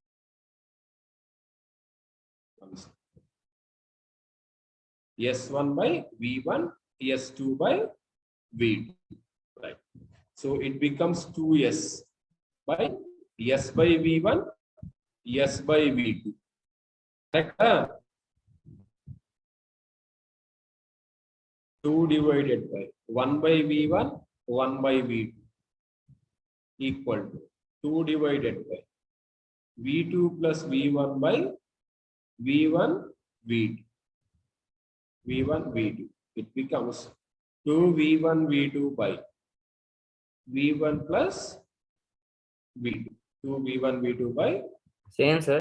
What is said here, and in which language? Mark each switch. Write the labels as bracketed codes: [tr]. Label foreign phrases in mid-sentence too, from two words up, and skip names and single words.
[en] S1 by V1, S2 by V2. Right. So it becomes 2S by S by V1, S by V2. Correct? 2 divided by 1 by V1, 1 by V2 equal to 2 divided by V2 plus V1 by V1, V2. V1, V2. It becomes 2 V1, V2 by V1 plus V2. 2 V1, V2 by Same, sir.